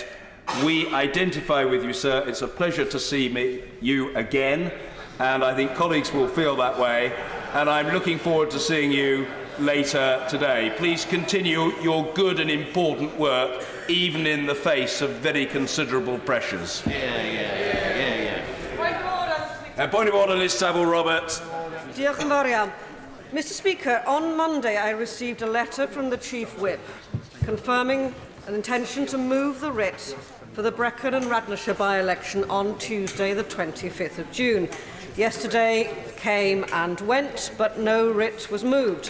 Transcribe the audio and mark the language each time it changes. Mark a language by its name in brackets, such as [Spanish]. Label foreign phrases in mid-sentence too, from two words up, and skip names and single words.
[English] We identify with you, sir. It's a pleasure to see you again, and I think colleagues will feel that way, and I'm looking forward to seeing you later today. Please continue your good and important work, even in the face of very considerable pressures. Point of order, Liz Saville Roberts. [Welsh] Diolch yn fawr iawn. [English] Mr Speaker, on Monday I received a letter from the Chief Whip confirming an intention to move the writ for the Brecon and Radnorshire by-election on Tuesday the 25th of June. Yesterday came and went, but no writ was moved.